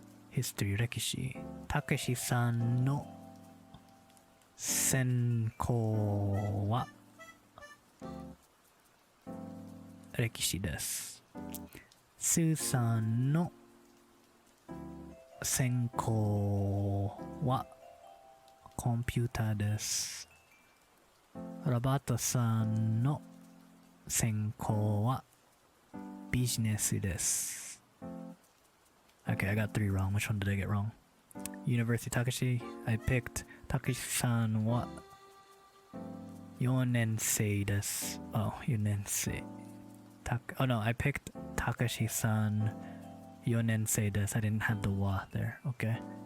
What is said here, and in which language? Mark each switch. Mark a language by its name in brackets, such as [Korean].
[English] History, 歴史。 [Japanese] Takeshi-san no senkou wa 歴史です。Sue-san no 専攻はコンピューターです。ロバートさんの専攻はビジネスです。 [English] Okay, I got 3 wrong. Which one did I get wrong? University Takashi. I picked [Japanese] Takashi-san wa 4年生です。 [English] Oh, 4年生。Oh no, I picked [Japanese] Takashi-san 4年生です。 [English] I didn't have the wa there. Okay.